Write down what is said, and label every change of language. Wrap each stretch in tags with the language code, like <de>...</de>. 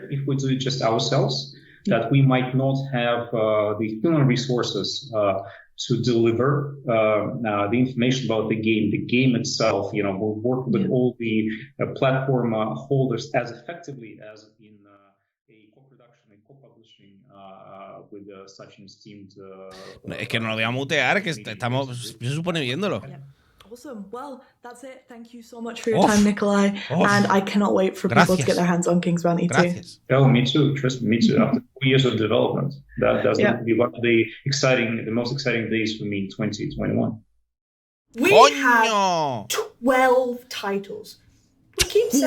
<en>If we do it just ourselves, that we might not have the human resources to deliver the information about the game itself. We'll work with all the platform holders as effectively as in a co-production and co-publishing with such an esteemed.</en> <es>Es que no lo voy a mutear, que estamos, se supone viéndolo.</es> <en>Awesome. Well, that's it. Thank you so much for your time, Nikolai. And I cannot wait for people to get their hands on King's Bounty too. Oh, me too. Trust me, me too. After 4 years of development, that's going to be one of the most exciting days for me in 2021. We have 12 titles. We keep saying</en>